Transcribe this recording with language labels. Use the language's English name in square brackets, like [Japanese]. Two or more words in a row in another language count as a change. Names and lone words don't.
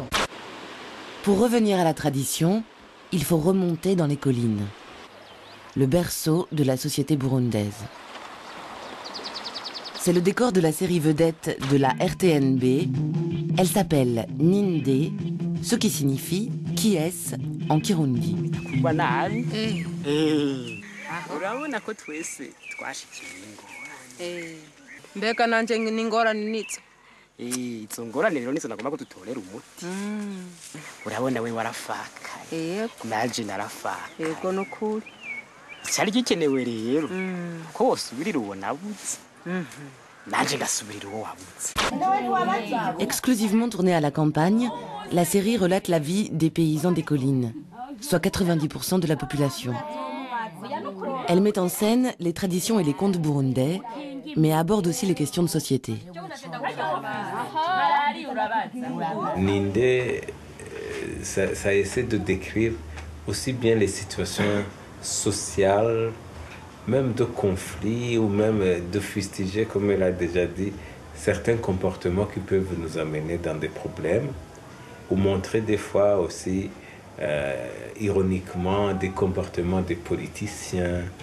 [French] Pour revenir à la tradition, il faut remonter dans les collines, le berceau de la société burundaise. C'est le décor de la série vedette de la RTNB. Elle s'appelle Ninde, ce qui signifie « qui est-ce » en Kirundi. [Rundi] izo ngorane rero nizo nagomba ko dutorera umuti. Urabona we warafakaye naje narafaka Yego nukuri cyari gikenewe rero ko wosubirira uwo nabuze naje ngasubirira uwo wabuze. [French] Exclusivement tournée à la campagne, la série relate la vie des paysans des collines, soit 90% de la population. Elle met en scène les traditions et les contes burundais, mais aborde aussi les questions de société. Ninde, ça essaie de décrire aussi bien les situations sociales, même de conflits ou même de fustiger, comme elle a déjà dit, certains comportements qui peuvent nous amener dans des problèmes, ou montrer des fois aussi ironiquement des comportements des politiciens.